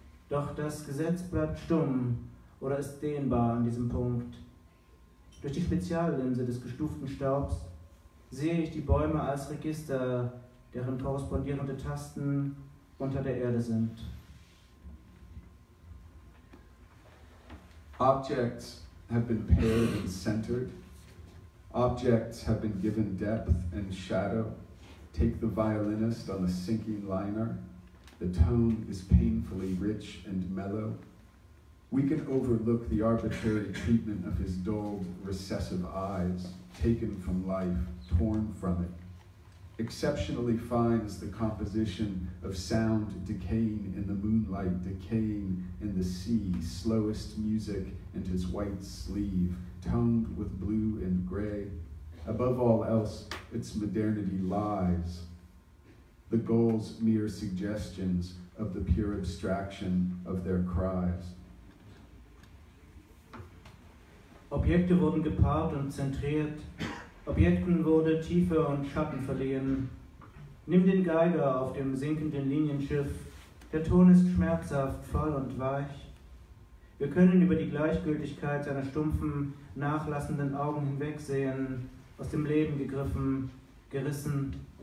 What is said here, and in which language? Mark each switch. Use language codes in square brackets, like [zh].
[de] Doch das Gesetz bleibt stumm oder ist dehnbar an diesem Punkt. Durch die Speziallinse des gestuften Staubs sehe ich die Bäume als Register, deren korrespondierende Tasten unter der Erde sind. [en] Objects have been paired and centered. Objects have been given depth and shadow. Take the violinist on a sinking liner. The tone is painfully rich and mellow. We can overlook the arbitrary treatment of his dulled, recessive eyes, taken from life, torn from it. Exceptionally fine is the composition of sound decaying in the moonlight, decaying in the sea, slowest music and his white sleeve, toned with blue and gray. Above all else, its modernity lies. The goals mere suggestions of the pure abstraction of their cries. [de] Objekte wurden gepaart und zentriert. Objekten wurde Tiefe und Schatten verliehen. Nimm den Geiger auf dem sinkenden Linienschiff. Der Ton ist schmerzhaft, voll und weich. Wir können über die Gleichgültigkeit seiner stumpfen, nachlassenden Augen hinwegsehen, aus dem Leben gegriffen, gerissen.